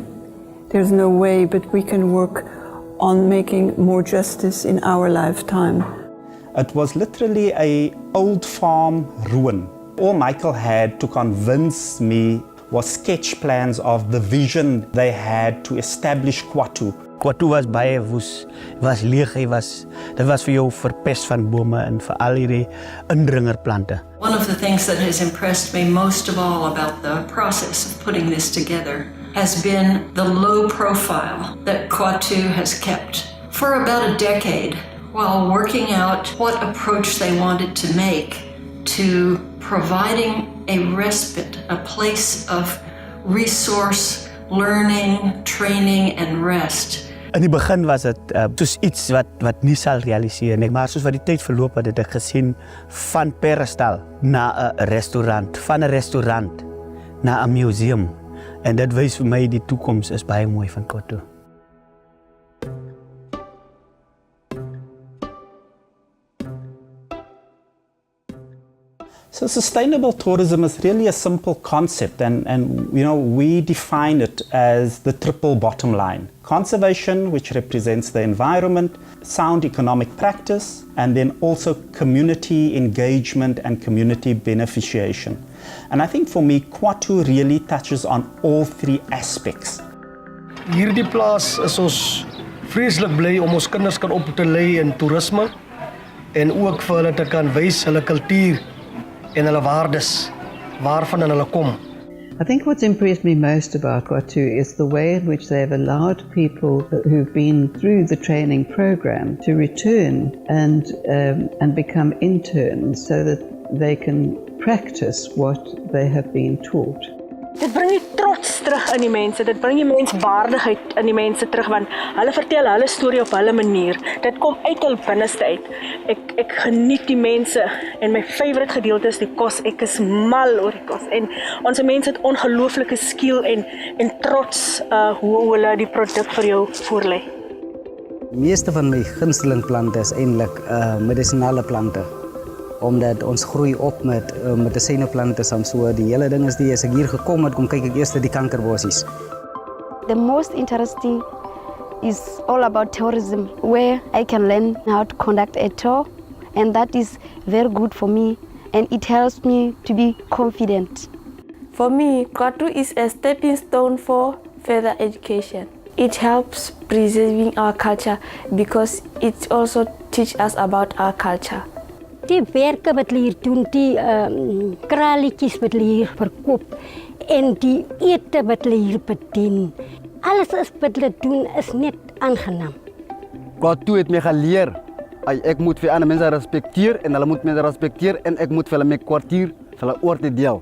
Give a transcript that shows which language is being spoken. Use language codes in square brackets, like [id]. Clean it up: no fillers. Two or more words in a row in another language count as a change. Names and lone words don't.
[en] There's no way, but we can work on making more justice in our lifetime. It was literally an old farm ruin. All Michael had to convince me was sketch plans of the vision they had to establish Khwa ttu. [af] Khwa ttu was baie woes, was leeg, dit was vir jou verpest van bome en vir al hierdie indringerplante. [en] One of the things that has impressed me most of all about the process of putting this together has been the low profile that Khwa ttu has kept for about a decade while working out what approach they wanted to make to providing a respite, a place of resource, learning, training and rest. [af] In die begin was dit soos iets wat nie sal realiseer nie, maar soos wat die tyd verloop het ek gesien van perestal na 'n restaurant, van 'n restaurant na 'n museum. En dit wys vir my die toekoms is baie mooi van Khwa ttu. [en] So sustainable tourism is really a simple concept and you know, we define it as the triple bottom line. Conservation, which represents the environment, sound economic practice, and then also community engagement and community beneficiation. And I think for me, Khwa ttu really touches on all three aspects. [af] Hierdie plaas is ons vreeslik bly om ons kinders kan op te lei in toerisme en ook vir hulle te kan wys hulle kultuur en hulle waardes waarvan hulle kom. [en] I think what's impressed me most about Khwa ttu is the way in which they've allowed people who've been through the training program to return and become interns so that they can practice what they have been taught. [af] Dit bring die trots terug in die mense, dit bring die menswaardigheid in die mense terug, want hulle vertel hulle storie op hulle manier. Dit kom uit hul binneste uit. Ek geniet die mense en my favourite gedeelte is die kos. Ek is mal oor die kos en ons mense het ongelooflike skill en trots hoe hulle die produk vir jou voorlê. Die meeste van my gunsteling plante is eintlik medisinale plante. Omdat ons groei op met medisyneplante saam, so die hele ding is die as ek hier gekom het, kom kyk ek eers die kankerbossies. [en] The most interesting is all about tourism, where I can learn how to conduct a tour and that is very good for me, and it helps me to be confident. For me, Khwa ttu is a stepping stone for further education. It helps preserving our culture because it also teaches us about our culture. [af] Die werke wat hulle hier doen, die kralietjies wat hulle hier verkoop en die ete wat hulle hier bedien. Alles is wat hulle doen is net aangenaam. Khwa ttu het my geleer, ek moet vir ander mense respekteer en hulle moet my respekteer en ek moet vir hulle my kwartier vir hulle oor te deel.